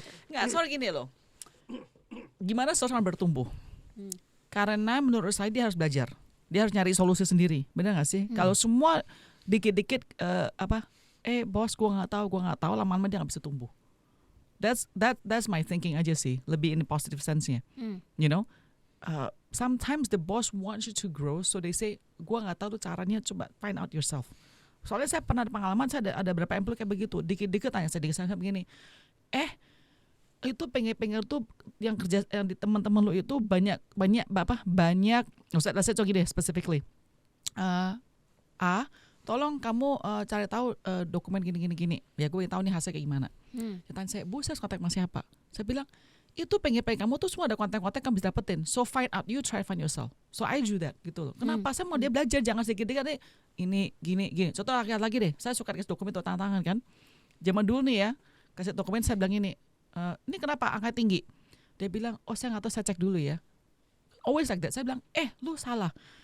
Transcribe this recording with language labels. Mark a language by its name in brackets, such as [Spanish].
[Indonesian] Nggak, soal gini loh. Gimana seseorang bertumbuh? Karena menurut saya dia harus belajar. Dia harus nyari solusi sendiri. Benar nggak sih? Kalau semua dikit-dikit bos gua nggak tahu, lama-lama dia nggak bisa tumbuh. [English] That's my thinking [Indonesian] aja sih, lebih in positive sense-nya. [English] You know, sometimes the boss wants you to grow, so they say, [Indonesian] gua nggak tahu tuh caranya, [English] coba find out yourself. [Indonesian] Soalnya saya pernah ada pengalaman, saya ada beberapa employee kayak begitu, dikit-dikit tanya saya begini, itu pengen tuh yang kerja yang di teman-teman lu itu banyak, saya coba gini deh specifically. Tolong kamu cari tahu dokumen gini. Ya gue tahu nih hasil kayak gimana. Tanya saya, Bu, saya harus kontak sama siapa? Saya bilang, itu pengen kamu tuh semua ada kontak-kontak kamu bisa dapetin. [English] So find out, you try find yourself. So I do that [Indonesian] gitu loh. Kenapa? Saya mau dia belajar, jangan sedikit-sedikit deh. Ini gini. Contoh lagi deh, saya suka kasih dokumen tuh tangan kan. Zaman dulu nih ya, kasih dokumen saya bilang ini kenapa angka tinggi? Dia bilang, saya nggak tahu, saya cek dulu ya. [English] Always like that. [Indonesian] Saya bilang, lu salah.